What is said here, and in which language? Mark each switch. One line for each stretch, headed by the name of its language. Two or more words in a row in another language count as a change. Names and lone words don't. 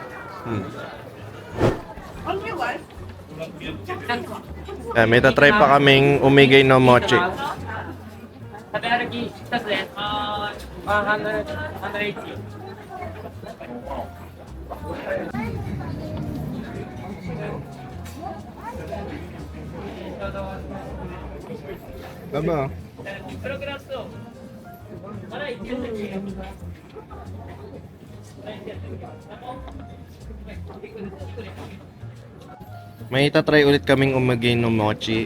Filipino: Ayan, may tatry pa kaming umigay no mochi.
Japanese: 食べ歩き一つです。180。
Filipino: Tama. May itatry ulit kaming umigay no mochi.